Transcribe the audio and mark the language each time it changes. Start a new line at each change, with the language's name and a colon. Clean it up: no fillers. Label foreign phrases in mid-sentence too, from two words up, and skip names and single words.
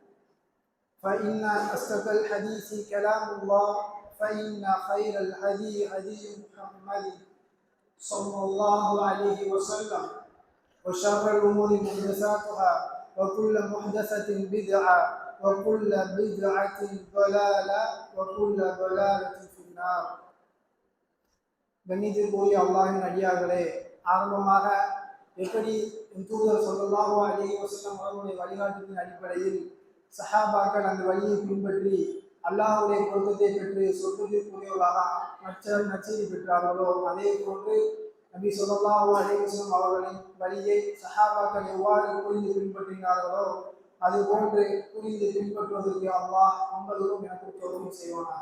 Arabic: فإن أصدق الحديث كلام الله، فإن خير الهدي هدي محمد صلى الله عليه وسلم، وشر الأمور محدثاتها، وكل محدثة بدعة، وكل بدعة ضلالة، وكل ضلالة في النار.
Tamil: கண்ணியத்திற்குரிய அல்லாஹ்வின் அடியார்களே, ஆரம்பமாக எப்படி தூதர்
Arabic: صلى الله عليه وسلم
Tamil: அவர்களுடைய வழிகாட்டுதலின் அடிப்படையில் சஹாபாக்கள் அந்த வழியை பின்பற்றி அல்லாஹ்வுடைய பொருத்தத்தை பெற்று சொர்க்கத்திற்குரியவர்களாக நற்செய்தி பெற்றார்களோ, அதே போன்று நபி
Arabic: صلى الله عليه وسلم
Tamil: அவர்களின் வழியை சஹாபாக்கள் எவ்வாறு புரிந்து பின்பற்றினார்களோ அது போன்று புரிந்து பின்பற்றுவதற்கு அல்லாஹ் உங்களுக்கும் எனக்கு தோல்வி செய்வானாக.